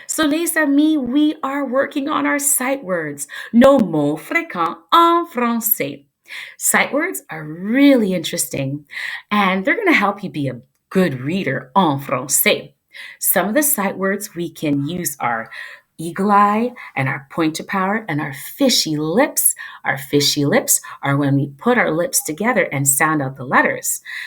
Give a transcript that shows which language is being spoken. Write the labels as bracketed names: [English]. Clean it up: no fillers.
[English] So, les amis, we are working on our sight words. [French] Nos mots fréquents en français. [English] Sight words are really interesting, and they're going to help you be a good reader [French] en français. [English] Some of the sight words we can use are eagle eye and our pointer power and our fishy lips. Our fishy lips are when we put our lips together and sound out the letters.